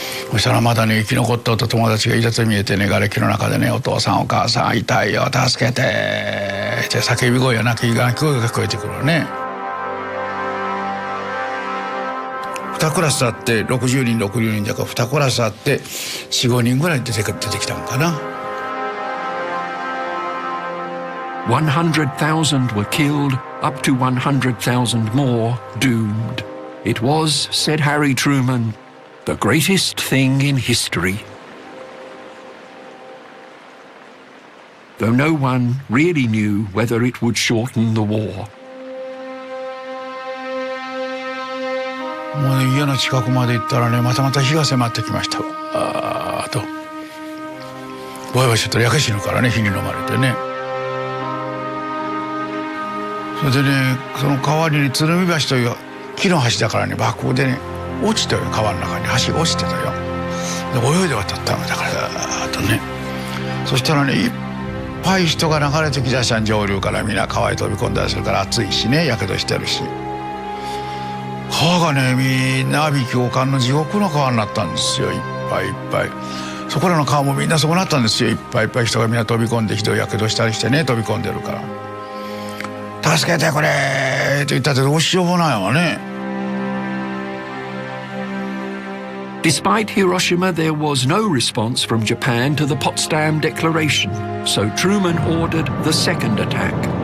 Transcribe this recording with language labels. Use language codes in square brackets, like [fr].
[ja] そしたらまだね、生き残った友達がいたと見えてね、瓦礫の中でね、お父さんお母さん痛いよ助けてって叫び声や泣き声が聞こえてくるね。 2クラスあって60人60人だから2クラスあって4、5人ぐらい出てきたのかな。 [en] 100,000 were killed, up to 100,000 more doomed. It was, said Harry Truman, the greatest thing in history. Though no one really knew whether it would shorten the war. [ja] もうね、家の近くまで行ったらね、また日が迫ってきました。あーとぼやぼやしちゃったら焼け死ぬからね、火に飲まれてね。それでね、その川にね、鶴見橋という木の橋だからね、爆風でね落ちたよ、川の中に橋が落ちてたよ。で泳いで渡ったのだからだとね。そしたらね、いっぱい人が流れてきだしたん、上流からみんな川へ飛び込んだりするから暑いしね、やけどしてるし。川がね、みんな阿鼻叫喚の地獄の川になったんですよ。いっぱいいっぱい。そこらの川もみんなそうなったんですよ。いっぱいいっぱい人がみんな飛び込んで、ひどいやけどしたりしてね、飛び込んでるから。助けてくれーって言ったってどうしようもないわね。 [en] Despite Hiroshima, there was no response from Japan to the Potsdam Declaration, so Truman ordered the second attack.